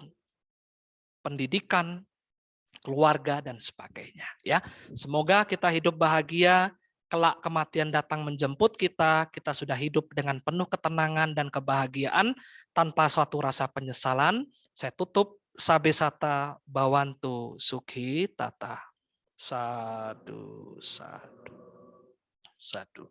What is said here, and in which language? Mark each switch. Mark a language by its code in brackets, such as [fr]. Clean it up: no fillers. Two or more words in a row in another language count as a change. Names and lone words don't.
[id] Pendidikan, keluarga, dan sebagainya. Ya, semoga kita hidup bahagia. Kelak kematian datang menjemput kita, kita sudah hidup dengan penuh ketenangan dan kebahagiaan tanpa suatu rasa penyesalan. Saya tutup, [pi] sabe sata bawantu sukhi tata. Sadu, sadu, sadu.